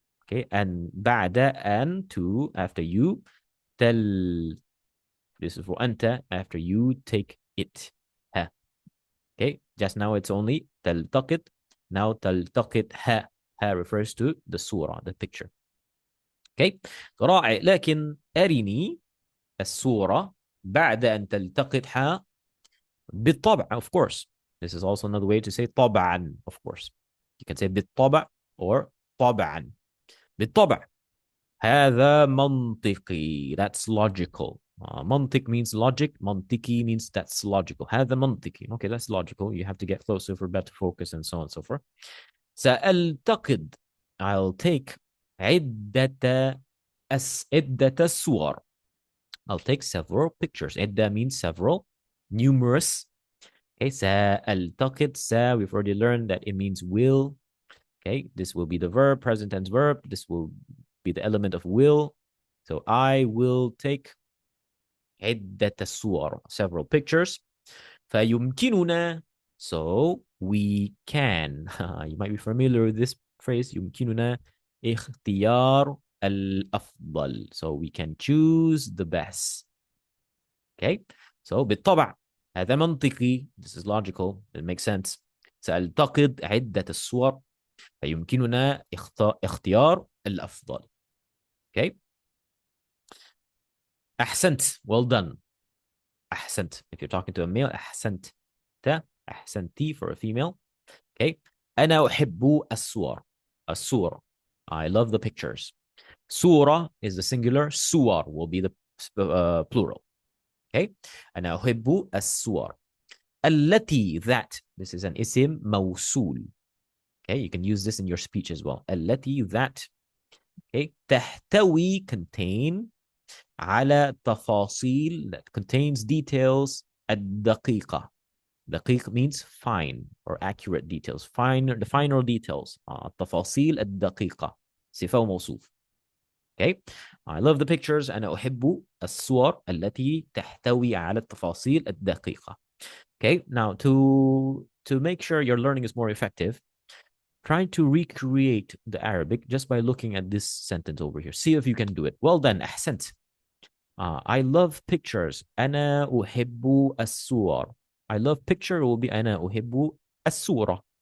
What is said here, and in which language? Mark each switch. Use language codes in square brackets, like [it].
[en] Okay, and [ar] بعد أن, [en] to, after you. This is for أنت, after you take it. [ar] ها. [en] Okay, just now it's only تلتقط. Now تلتقطها. ها refers to the صورة, the picture. [ar] Okay, رائع. لكن أرني الصورة بعد أن تلتقطها. [en] بالطبع, of course. This is also another way to say طبعا, of course. You can say بالطبع or طبعا. [ar] بالطبع. هذا منطقي. [en] That's logical. منطق means logic. منطقي means that's logical. [ar] هذا منطقي. [en] Okay, that's logical. You have to get closer for better focus and so on and so forth. [ar] سألتقط, [en] I'll take [ar] عدة الصور. [en] I'll take several pictures. عدة means several, numerous. Okay, سألتقط, we've already learned that it means will. Okay, this will be the verb, present tense verb. This will be the element of will. So I will take [ar] عدة الصور, [en] several pictures. فيمكننا, so we can. You might be familiar with this phrase. [ar] يمكننا اختيار الأفضل. [en] So we can choose the best. [ar] Okay, so بالطبع هذا منطقي. [en] This is logical. It makes sense. [ar] سألتقط عدة الصور فيمكننا اختيار الأفضل. [en] Okay. أحسنت, well done. أحسنت, if you're talking to a male. أحسنت, أحسنتي for a female. Okay. [ar] أنا أحب الصور. [en] الصور, I love the pictures. Surah is the singular. Suwar will be the plural. Okay. [ar] أنا أحب الصور. التي, that. [en] This is an isim موصول. Okay. You can use this in your speech as well. التي, that. Okay. تحتوي, contain. [ar] على تفاصيل, [en] that contains details. [ar] الدقيقة. [en] دقيق means fine or accurate details. The finer details. [ar] التفاصيل الدقيقة. صفة وموصوف. [en] Okay. I love the pictures. [ar] أنا أحب الصور التي تحتوي على التفاصيل الدقيقة. [en] Okay. Now to make sure your learning is more effective, try to recreate the Arabic just by looking at this sentence over here. See if you can do it. Well done. أحسنت. I love pictures. [ar] أنا أحب الصور. [en] I love picture will be [ar] أنا أحب الصورة.